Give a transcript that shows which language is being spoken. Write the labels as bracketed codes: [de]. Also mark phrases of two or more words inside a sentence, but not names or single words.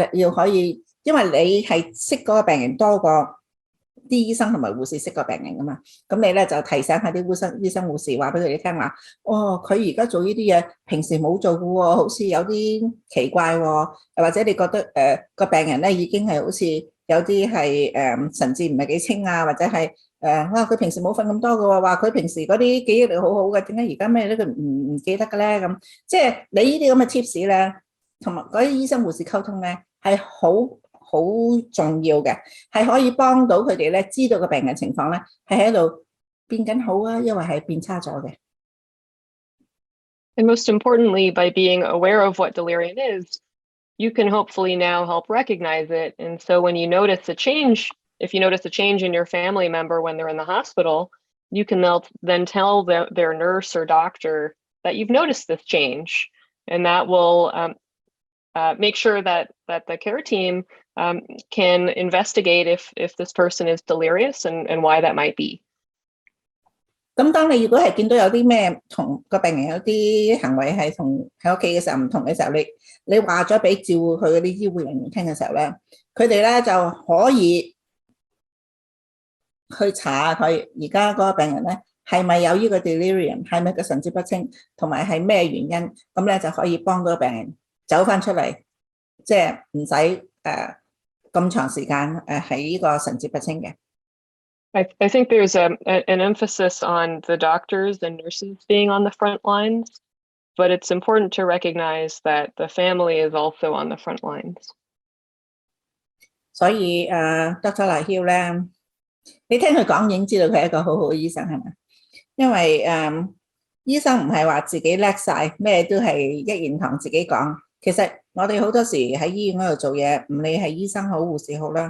[yue] 要可以，因為你係識嗰個病人多過啲醫生同埋護士識個病人噶嘛，咁你咧就提醒下啲醫生護士話俾佢哋聽話，佢而家做呢啲嘢平時冇做嘅喎，好似有啲奇怪喎，或者你覺得個病人咧已經係好似有啲係神志唔係幾清啊，或者係佢平時冇瞓咁多嘅喎，話佢平時嗰啲記憶力好好嘅，點解而家咩咧佢唔記得嘅咧？咁即係你呢啲咁嘅 tips 咧，同埋嗰啲醫生護士溝通咧係好重要嘅，係可以幫到佢哋咧知道個病人情況咧係喺度變緊好啊，因為係變差咗嘅。 [en] And most importantly, by being aware of what delirium is, you can hopefully now help recognize it. And so when you notice a change, if you notice a change in your family member when they're in the hospital, you can then tell their nurse or doctor that you've noticed this change. And that will make sure that the care team can investigate if this person is delirious and why that might be. [yue] 咁當你如果係見到有啲咩同個病人有啲行為係同喺屋企嘅時候唔同嘅時候，你話咗俾照顧佢嗰啲醫護人員聽嘅時候咧，佢哋咧就可以去查下佢而家嗰個病人咧係咪有呢個 delirium， 係咪個神志不清，同埋係咩原因，咁咧就可以幫到個病人走翻出嚟，即係唔使咁長時間喺呢個神志不清嘅。 [en] I think there's an emphasis on the doctors and nurses being on the front lines, but it's important to recognize that the family is also on the front lines. [yue] 所以Dr. LaHue 咧，你聽佢講已經知道佢係一個好好嘅醫生係咪？因為醫生唔係話自己叻晒，咩都係一言堂自己講。其實我哋好多時喺醫院嗰度做嘢，唔理係醫生好護士好啦。